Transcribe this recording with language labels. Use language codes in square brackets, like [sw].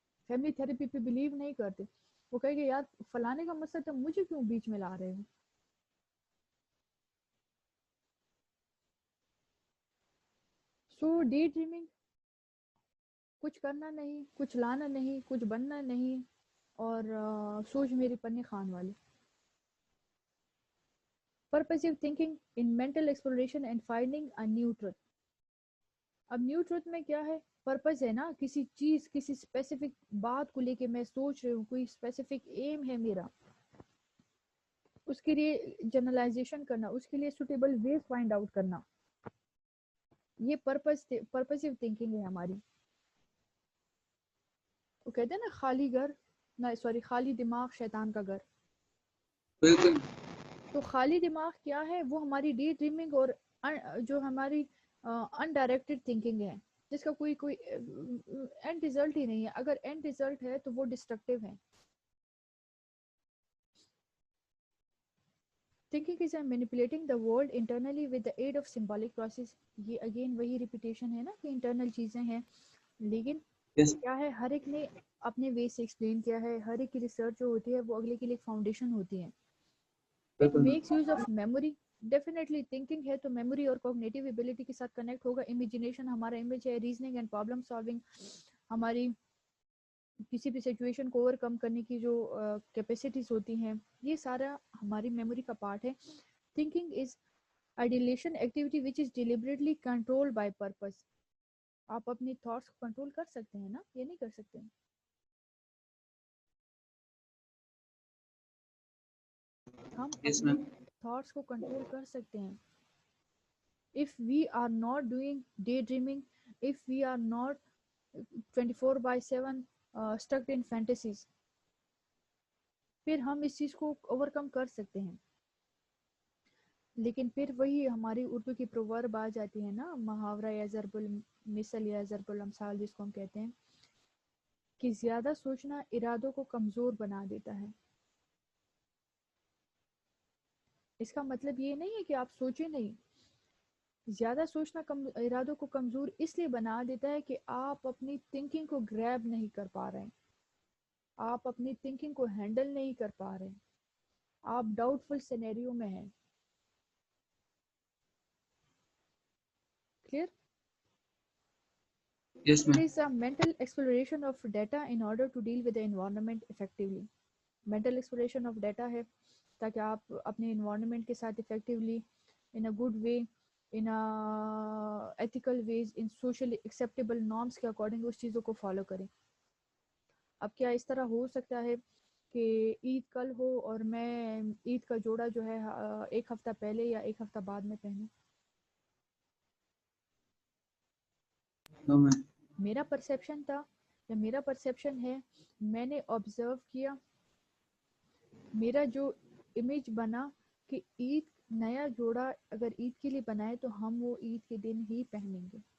[ur] Family therapy پہ blue نہیں کرتے. وہ کہے گے یار فلانے کا مسئلہ تھا, مجھے کیوں بیچ میں لا رہے ہو. سو ڈے ڈریمنگ, کچھ کرنا نہیں, کچھ لانا نہیں, کچھ بننا نہیں, اور سوچ میری پنی خان والی. [en] Purposive thinking in mental exploration and finding a new truth. [ur] اب نیو ٹروتھ میں کیا ہے, پرپز ہے نا, کسی چیز کسی اسپیسیفک بات کو لے کے میں سوچ رہی ہوں, کوئی اسپیسیفک ایم ہے میرا, اس کے لیے جنرلائزیشن کرنا, اس کے لیے سوٹیبل ویز فائنڈ آؤٹ کرنا, یہ پرپزیو تھنکنگ ہے ہماری. وہ کہتے ہیں نا خالی گھر, نہ سوری خالی دماغ شیطان کا گھر. بالکل تو خالی دماغ کیا ہے؟ وہ ہماری ڈے ڈریمنگ اور جو ہماری انڈائریکٹڈ تھنکنگ ہے، جس کا کوئی اینڈ ریزلٹ ہی نہیں ہے. اگر اینڈ ریزلٹ ہے تو وہ ڈسٹرکٹیو ہے. [en] Thinking is manipulating the world internally with the aid of symbolic process. [ur] یہ اگین وہی ریپیٹیشن ہے نا کہ انٹرنل چیزیں ہیں، لیکن [en] yes [ur] کیا ہے ہر ایک نے اپنے وے سے ایکسپلین کیا ہے. ہر ایک کی ریسرچ جو ہوتی ہے وہ اگلے کے لیے ایک فاؤنڈیشن ہوتی ہے. [en] it [ur] بالکل [en] Max use of memory. [ur] Definitely thinking ہے تو میموری اور کوگنیٹو ایبلٹی کے ساتھ کنیکٹ ہوگا. امیجنیشن ہمارا امیج ہے. ریزننگ اینڈ پرابلم سالونگ ہماری کسی بھی سچویشن کو اوور کم کرنے کی جو کیپیسٹیز ہوتی ہیں، یہ سارا ہماری میموری کا پارٹ ہے. [en] Thinking is ideation activity which is deliberately controlled by purpose. [ur] آپ اپنی تھاٹس کو کنٹرول کر سکتے ہیں نا، یہ نہیں کر سکتے. ہم [en] yes [ur] اپنے [en] ma'am [ur] تھاٹس کو کنٹرول کر سکتے ہیں. [en] if we are not doing daydreaming, if we are not 24/7 stuck in fantasies, [ur] پھر ہم اس چیز کو اوور کم کر سکتے ہیں. لیکن پھر وہی ہماری اردو کی پروورب آ جاتی ہے نا، محاورہ یا ضرب المثل یا ضرب الامثال جس کو ہم کہتے ہیں، کہ زیادہ سوچنا ارادوں کو کمزور بنا دیتا ہے. اس کا مطلب یہ نہیں ہے کہ آپ سوچیں نہیں. زیادہ سوچنا ارادوں کو کمزور اس لیے بنا دیتا ہے کہ آپ اپنی تھنکنگ کو گریب نہیں کر پا رہے ہیں، آپ اپنی تھنکنگ کو ہینڈل نہیں کر پا رہے ہیں، آپ ڈاؤٹ فل سینیریو میں ہیں. [en] Clear? Yes It ma'am is a mental exploration of data in order to deal with the environment effectively. Mental exploration of data [ur] ہے تاکہ آپ اپنے [en] environment کے ساتھ effectively in a good way, in a ethical ways, in socially acceptable norms کے according [ur] اس چیزوں کو follow کریں. اب کیا اس طرح ہو سکتا ہے کہ عید کل ہو اور میں عید کا جوڑا جو ہے ایک ہفتہ پہلے یا ایک ہفتہ بعد میں پہنوں؟ [en] no ma'am [ur] میرا پرسیپشن تھا یا میرا پرسیپشن ہے، میں نے آبزرو کیا، میرا جو امیج بنا کہ عید نیا جوڑا اگر عید کے لیے بنائے تو ہم وہ عید کے دن ہی پہنیں گے.